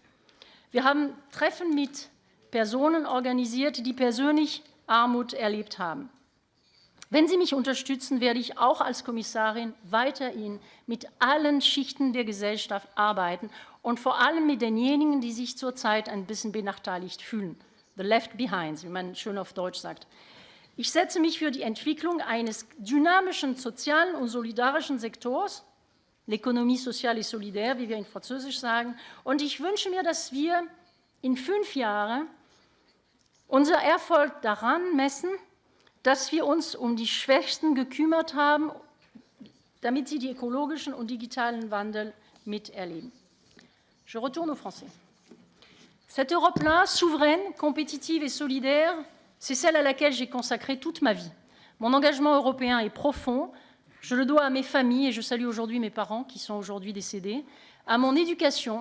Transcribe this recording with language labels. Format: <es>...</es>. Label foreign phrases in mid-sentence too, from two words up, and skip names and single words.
<de>Wir haben Treffen mit Personen organisiert, die persönlich Armut erlebt haben. Wenn Sie mich unterstützen, werde ich auch als Kommissarin weiterhin mit allen Schichten der Gesellschaft arbeiten und vor allem mit denjenigen, die sich zurzeit ein bisschen benachteiligt fühlen.</de> <en>The left behind,</en> <de>wie man schön auf Deutsch sagt. Ich setze mich für die Entwicklung eines dynamischen sozialen und solidarischen Sektors,</de> <fr>l'économie sociale et solidaire,</fr> <de>wie wir in Französisch sagen, und ich wünsche mir, dass wir in 5 Jahren unser Erfolg daran messen, dass wir uns um die Schwächsten gekümmert haben, damit sie den ökologischen und digitalen Wandel miterleben.</de> <fr>Je retourne au français. Cette Europe-là, souveraine, compétitive et solidaire, c'est celle à laquelle j'ai consacré toute ma vie. Mon engagement européen est profond. Je le dois à mes familles, et je salue aujourd'hui mes parents qui sont aujourd'hui décédés, à mon éducation.</fr>